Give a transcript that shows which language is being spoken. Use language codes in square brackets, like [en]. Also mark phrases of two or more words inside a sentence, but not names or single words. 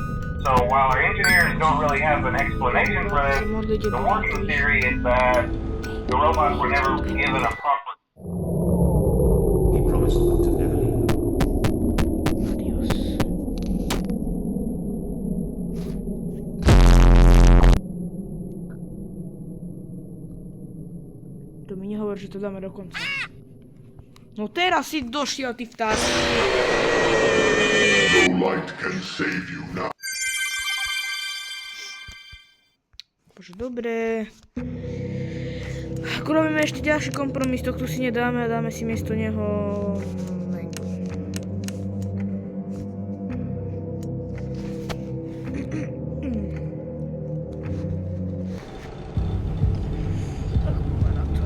[en] So while our engineers don't really have an explanation for this, the working theory is that the robots were never given a proper... He promised to never leave them. Adios. [sk] To mi nie hovor, že to dáme do konca. No teraz si došiel, ty vták. [en] No light can save you now. [sk] Bože, dobré. Ako robíme ešte ďalší kompromis, to tu si nedáme a dáme si miesto neho... mango. Tak poďme na to.